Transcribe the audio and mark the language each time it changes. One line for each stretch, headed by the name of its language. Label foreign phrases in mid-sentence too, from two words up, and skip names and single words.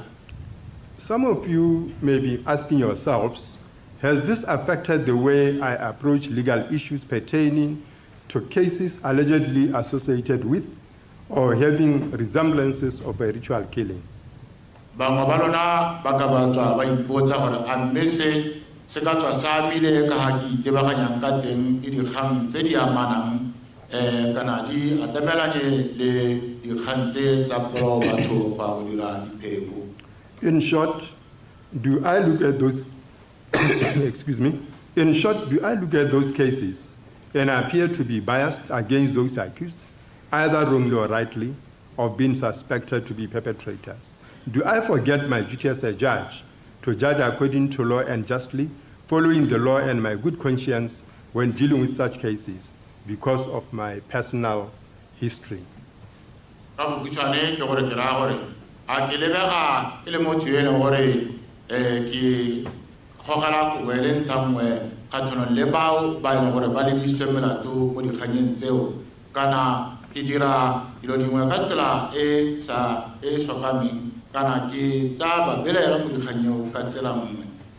English: Some of you may be asking yourselves, has this affected the way I approach legal issues pertaining to cases allegedly associated with or having resemblances of a ritual killing?
Tswana: Bangwe ba lona ba ka ba tswa ba ipotsa gore a mme se ka tswa sa mile ka ga ke itebaganyang ka teng le dikgang tse di amanang kana di atamelanye le dikgang tse tsa polo batho ba go dira dipheko.
English: In short, do I look at those excuse me? In short, do I look at those cases and appear to be biased against those accused, either wrongly or rightly, of being suspected to be perpetrators? Do I forget my duty as a judge to judge according to law and justly, following the law and my good conscience when dealing with such cases because of my personal history?
Tswana: A ke lebega e le motho yo e leng gore ke gogela kobo e leng thangwe kgatlhanong le bao ba e leng gore ba lebisitswe melato mo dikganyeng tseo kana ke dira dilo dingwe ka tsela e sokameng kana ke tsa ba belaela mo dikganyeng ka tsela nngwe kana